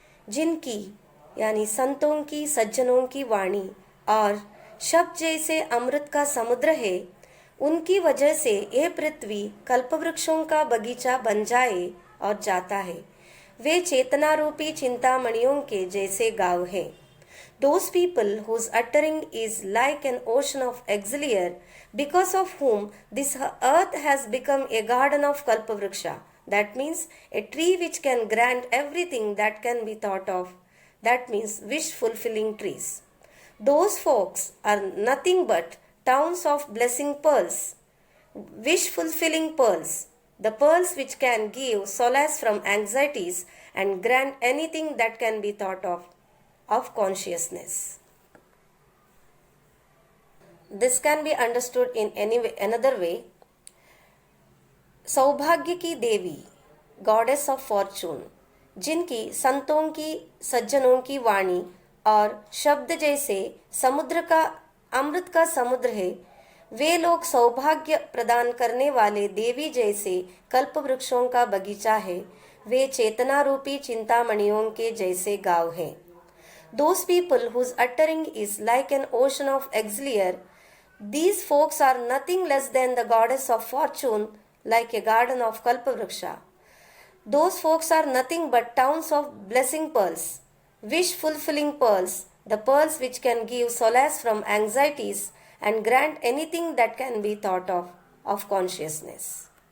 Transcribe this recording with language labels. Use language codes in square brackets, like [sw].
[hi] जिनकी यानी संतों की सज्जनों की वाणी और शब्द जैसे अमृत का समुद्र है, उनकी वजह से यह पृथ्वी कल्पवृक्षों का बगीचा बन जाए और जाता है। वे चेतना रूपी चिंतामणियों के जैसे गाँव हैं। [en] Those people whose uttering is like an ocean of exiliar, because of whom this earth has become a garden of Kalpavriksha. That means a tree which can grant everything that can be thought of. That means wish-fulfilling trees. Those folks are nothing but towns of blessing pearls, wish-fulfilling pearls, the pearls which can give solace from anxieties and grant anything that can be thought of consciousness. This can be understood in another way. [hi] सौभाग्य की देवी, [en] goddess of fortune, [hi] जिनकी संतों की सज्जनों की वाणी और शब्द जैसे समुद्र का अमृत का समुद्र है, वे लोग सौभाग्य प्रदान करने वाले देवी जैसे कल्प वृक्षों का बगीचा है। वे चेतना रूपी चिंतामणियों के जैसे गाँव हैं। [en] Those people whose uttering is like an ocean of exiliar, these folks are nothing less than the goddess of fortune, like a garden of Kalpavriksha. Those folks are nothing but towns of blessing pearls, wish-fulfilling pearls, the pearls which can give solace from anxieties and grant anything that can be thought of consciousness.